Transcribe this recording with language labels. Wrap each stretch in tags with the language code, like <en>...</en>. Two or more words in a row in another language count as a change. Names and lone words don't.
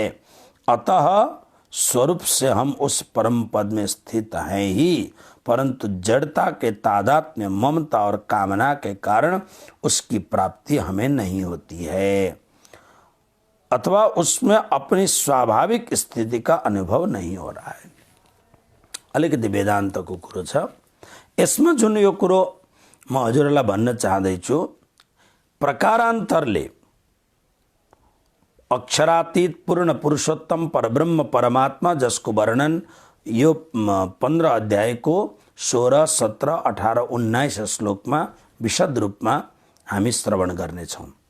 <hi>अतः स्वरूप से हम उस परम पद में स्थित हैं ही, परंतु जड़ता के तादात्म्य, ममता और कामना के कारण उसकी प्राप्ति हमें नहीं होती है, अथवा उसमें अपनी स्वाभाविक स्थिति का अनुभव नहीं हो रहा है।</hi> <ne>अलिकति वेदान्तको कुरो छ। यसमा जुन यो कुरो म हजुरलाई भन्न चाहदैछु, प्रकारान्तरले अक्षरातीत पूर्ण पुरुषोत्तम परब्रह्म परमात्मा, जसको वर्णन यो 15 अध्यायको 16, 17, 18, 19 श्लोकमा विशद रूपमा हामी श्रवण गर्नेछौँ।</ne>